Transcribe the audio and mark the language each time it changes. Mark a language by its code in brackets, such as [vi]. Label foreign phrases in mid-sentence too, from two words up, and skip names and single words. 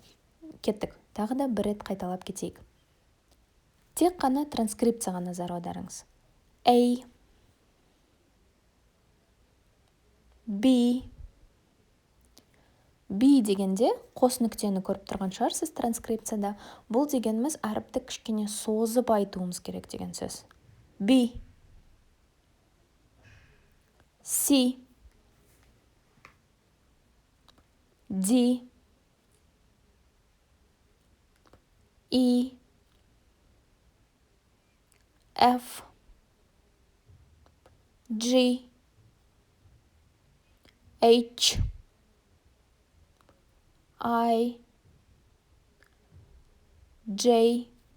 [kk] Кеттік, тағы да бір рет қайталап кетейік. Тек қана транскрипцияға назар аударыңыз. A, B дегенде қос нүктені көріп тұрған шығарсыз транскрипцияда. Бұл дегеніміз әріпті кішкене созып айтуымыз керек деген сөз. [en] B, C, D, E, F, G, H, I, J,